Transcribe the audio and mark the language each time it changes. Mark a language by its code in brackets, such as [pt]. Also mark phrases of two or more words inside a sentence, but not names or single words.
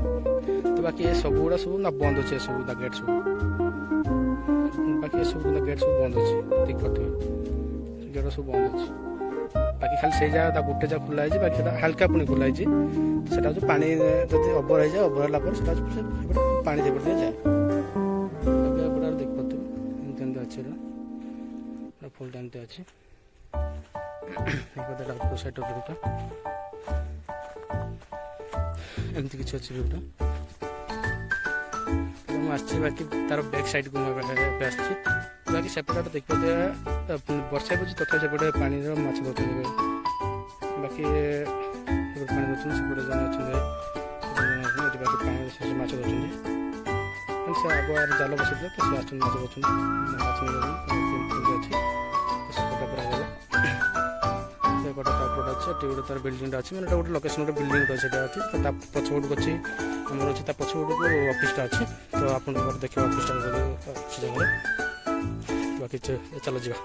[or] ତ ବାକି ଏ ସବୁଗୁଡ଼ା ସବୁ ନା ବନ୍ଦ ଅଛି ଏସବୁ ତା ଗେଟ୍ ସବୁ ବାକି ଏସବୁ ତା ଗେଟ୍ ସବୁ ବନ୍ଦ ଅଛି ଦେଖିପାରୁଥିବେ ଗେଟ୍ ସବୁ ବନ୍ଦ ଅଛି। ବାକି ଖାଲି ସେଇ ଜାଗା ତା ଗୋଟେ ଜାଗା ଖୋଲା ହେଇଛି ବାକି ସେଟା ହାଲକା ପୁଣି ଖୋଲା ହେଇଛି ସେଟା ହେଉଛି ପାଣି ଯଦି ଅବର ହେଇଯାଏ ଅବର ହେଲା ପରେ ସେଟା ପାଣି ସେପଟେ ଯାଏ। ଏପଟେ ଦେଖିପାରୁଥିବେ ଏମିତି ଏମିତି ଅଛି ଏଟା ଫୁଲଟା ଏମିତି ଅଛି ସାଇଡ୍ ଭ୍ୟୁଟା ଏମିତି କିଛି ଅଛି ଭ୍ୟୁଟା। ମୁଁ ଆସିଛି ବାକି ତାର [en] back side [or] ମୁଁ ଏବେ ଆସିଛି ବାକି ସେପଟେ ଦେଖିପାରୁଥିବେ ବର୍ଷା ହେଉଛି ତଥାପି ସେପଟେ ପାଣିର ମାଛ ଧରୁଛନ୍ତି ବାକି ସେପଟେ ପାଣି ଧରୁଛନ୍ତି ସେପଟେ ଜଣେ ଅଛନ୍ତି ଏଠି ବାକି ପାଣି ମାଛ ଧରୁଛନ୍ତି ସେ ଆଗୁଆ ଜାଲ ବସିଥିଲେ ତ ସେ ଆସୁଛନ୍ତି ମାଛ ଧରୁଛନ୍ତି ମାଛ ନେଇଯାଉଛନ୍ତି ଅଛି ସେପଟେ ପୁରା ହେଇଗଲା ସେପଟେ ତାପଟେ ଅଛି ଏଠି ଗୋଟେ ତାର ବିଲ୍ଡିଂଟା ଅଛି ମାନେ ଏଟା ଗୋଟେ ଲୋକେସନ୍ ଗୋଟେ ବିଲ୍ଡିଂଟା ସେଇଟା ଅଛି ତ ତା ପଛପଟକୁ ଅଛି ଆମର ଅଛି ତା ପଛପଟକୁ ଅଫିସଟା ଅଛି ତ ଆପଣଙ୍କର ଦେଖିବା ଅଫିସଟା ସେ ଜାଗାରେ ବାକି ଚାଲ ଯିବା।